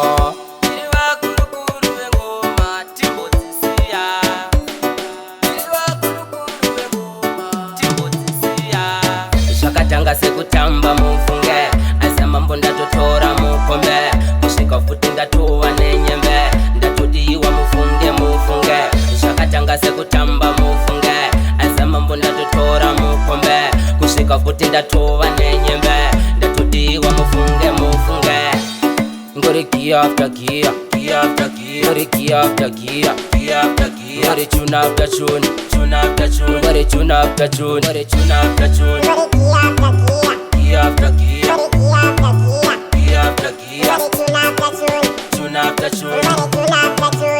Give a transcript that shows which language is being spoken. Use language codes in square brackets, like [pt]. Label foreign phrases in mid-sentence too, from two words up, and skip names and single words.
[sn] Shakatanga sekutamba mufunge, azama mbonda totora mukombe, mushika futi ndatuwa nenyembe, ndatudiwa mufunge. Shakatanga sekutamba mufunge, azama mbonda totora mukombe, kushika futi ndatuwa nenyembe, ndatudiwa mufunge. Ngori kia after kia, ngori kia after kia, ngori [en] tune after tune, [sn] ngori [en] tune after tune, [sn] kia after kia, [en] tune after tune.